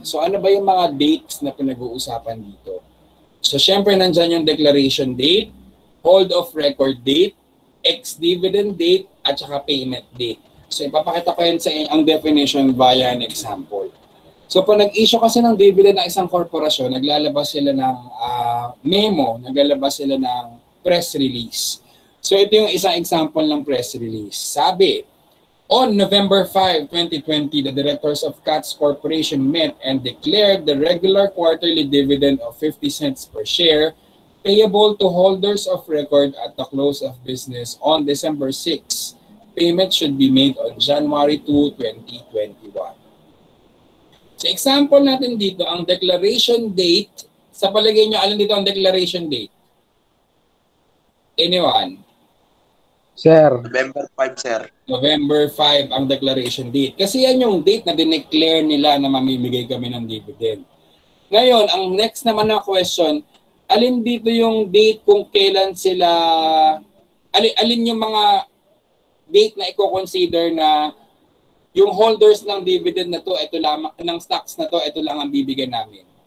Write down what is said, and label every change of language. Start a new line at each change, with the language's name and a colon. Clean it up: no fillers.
Filipino: So ano ba yung mga dates na pinag-uusapan dito? So syempre nandyan yung declaration date, hold of record date, ex-dividend date, at saka payment date. So ipapakita ko yun sa ang definition via an example. So pag nag-issue kasi ng dividend ng isang korporasyon, naglalabas sila ng memo, naglalabas sila ng press release. So ito yung isang example ng press release. Sabi,
English: on November 5, 2020, the directors of CATS Corporation met and declared the regular quarterly dividend of 50 cents per share payable to holders of record at the close of business on December 6. Payment should be made on January 2, 2021.
Filipino: So example natin dito, ang declaration date, sa palagay nyo, alin dito ang declaration date?
English: Anyone? Sir. November 5, sir.
Filipino: November 5 ang declaration date. Kasi yan yung date na dineclare nila na mamimigay kami ng dividend. Ngayon, ang next naman na question, alin dito yung date kung kailan sila, alin yung mga date na i-consider na yung holders ng dividend na to, ito lang, ng stocks na to, ito lang ang bibigyan namin.